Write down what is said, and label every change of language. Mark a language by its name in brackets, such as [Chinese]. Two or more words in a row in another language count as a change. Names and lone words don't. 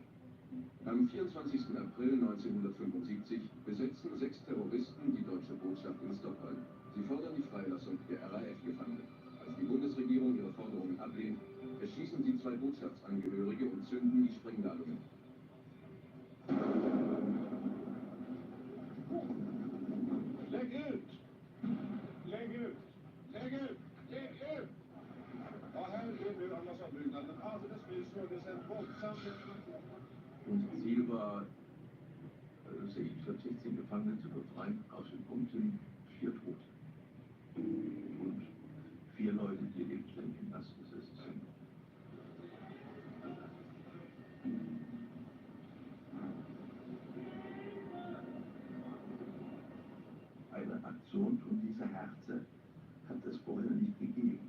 [German] Am 24. April 1975 besetzen 6 Terroristen die deutsche Botschaft in Stockholm. Sie fordern die Freilassung der RAF-Gefangenen. Als die Bundesregierung ihre Forderungen ablehnt, erschießen sie 2 Botschaftsangehörige und zünden die Sprengladungen. [Swedish] Lägg ut! Lägg ut! Lägg ut! Lägg ut! Ja, här är nu ambassadbyggnaden. Alldeles nyss hördes en våldsam... [German] Unser Ziel war, 16 Gefangene zu befreien. Aus dem Punkt sind 4 Tote. Und 4 Leute, die lebenslänglich im Knast gesessen sind. Eine Aktion von dieser Härte hat es vorher nicht gegeben.